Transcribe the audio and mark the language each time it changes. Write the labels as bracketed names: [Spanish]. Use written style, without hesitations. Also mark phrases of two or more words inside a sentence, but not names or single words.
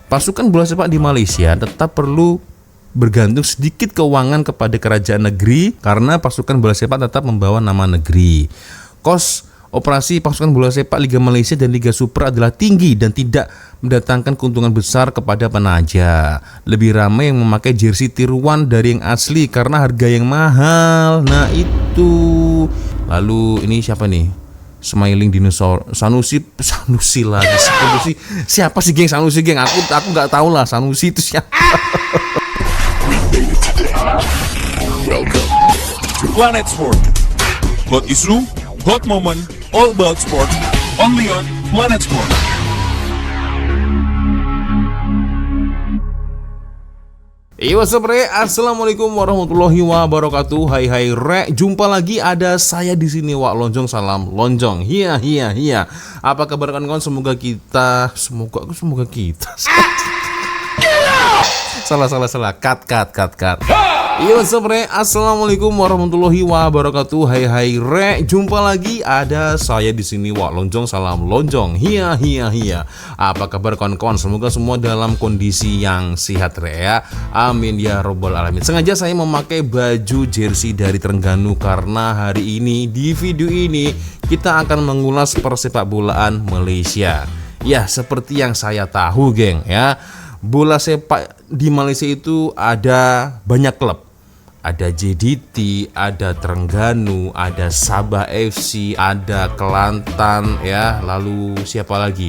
[Malay] pasukan bola sepak di Malaysia tetap perlu bergantung sedikit keuangan kepada kerajaan negeri karena pasukan bola sepak tetap membawa nama negeri. Kos operasi pasukan bola sepak Liga Malaysia dan Liga Super adalah tinggi dan tidak mendatangkan keuntungan besar kepada penaja. Lebih ramai yang memakai jersey tiruan dari yang asli karena harga yang mahal. [Indonesian] Nah itu. Lalu ini siapa nih? [English] Smiling dinosaur [Indonesian] Sanusi lagi. Sanusi siapa sih geng? Sanusi geng. Aku nggak tahu lah Sanusi itu siapa. [English] Welcome to Planet Sport. Hot issue, hot moment, all about sport. Only on Planet Sport. What's up, Re? [Arabic] السلام عليكم ورحمة الله وبركاته. [Indonesian] Hai Re, jumpa lagi ada saya di sini Wak Lonjong, salam lonjong. Iya. Apa kabar kawan-kawan? Semoga kita salah. [English] Cut. What's up, Re? [Arabic] السلام عليكم ورحمة الله وبركاته. [Indonesian] Hai Re, jumpa lagi ada saya di sini Wak Lonjong, salam lonjong. Iya. Apa kabar kawan-kawan? Semoga semua dalam kondisi yang sehat, Re ya. [Arabic] آمين يا رب العالمين. [Indonesian] Sengaja saya memakai baju jersey dari Terengganu karena hari ini di video ini kita akan mengulas persepak bolaan Malaysia. Ya, seperti yang saya tahu, geng ya. Bola sepak di Malaysia itu ada banyak klub. Ada JDT, ada Terengganu, ada Sabah FC, ada Kelantan ya, lalu siapa lagi?